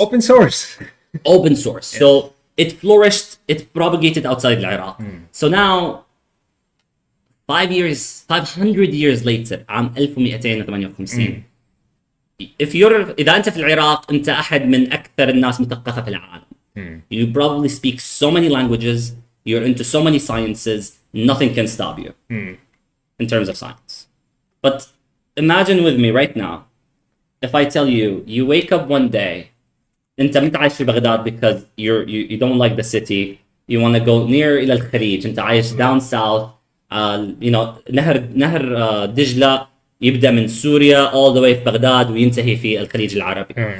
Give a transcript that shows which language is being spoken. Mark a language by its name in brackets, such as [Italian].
[English] Open source. open source. So it flourished, it propagated outside Iraq. So now 500 years later [Arabic] عام 1258 إذا أنت في العراق أنت أحد من أكثر الناس مثقفة في العالم. [English] You probably speak so many languages, you're into so many sciences, nothing can stop you in terms of science. But imagine with me right now, if I tell you, you wake up one day, [Arabic] أنت متعايش في بغداد [English] because you don't like the city, you want to go near [Arabic] إلى الخليج, أنت عايش [English] down south, you know, [Arabic] نهر دجلة يبدأ من سوريا [English] all the way [Arabic] في بغداد وينتهي في الخليج العربي.